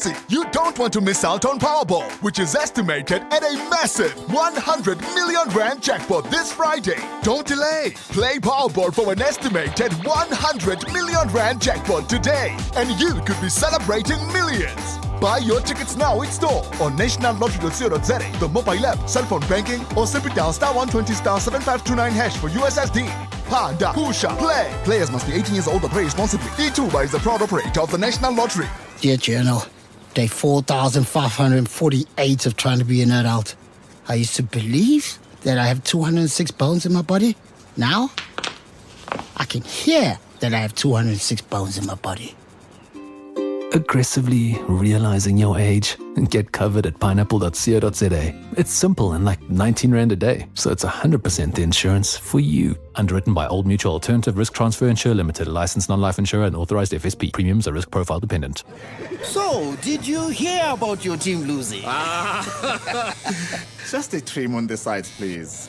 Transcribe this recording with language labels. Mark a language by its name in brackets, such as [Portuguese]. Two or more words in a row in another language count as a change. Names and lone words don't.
[English] You don't want to miss out on Powerball, which is estimated at a massive 100 million rand jackpot this Friday. Don't delay. Play Powerball for an estimated 100 million rand jackpot today, and you could be celebrating millions. Buy your tickets now in store on nationallottery.co.za, the mobile app, cell phone banking, or simply dial *120 *7529# for USSD. Panda, Pusha, play. Players must be 18 years old or play responsibly. E2 is the proud operator of the National Lottery. Dear Journal, day 4,548 of trying to be an adult. I used to believe that I have 206 bones in my body. Now, I can hear that I have 206 bones in my body. Aggressively realizing your age? Get covered at pineapple.co.za. It's simple and like 19 Rand a day, so it's 100% the insurance for you. Underwritten by Old Mutual Alternative Risk Transfer Insurer Limited, licensed non-life insurer and authorized FSP. Premiums are risk profile dependent. So, did you hear about your team losing? Just a trim on the sides, please.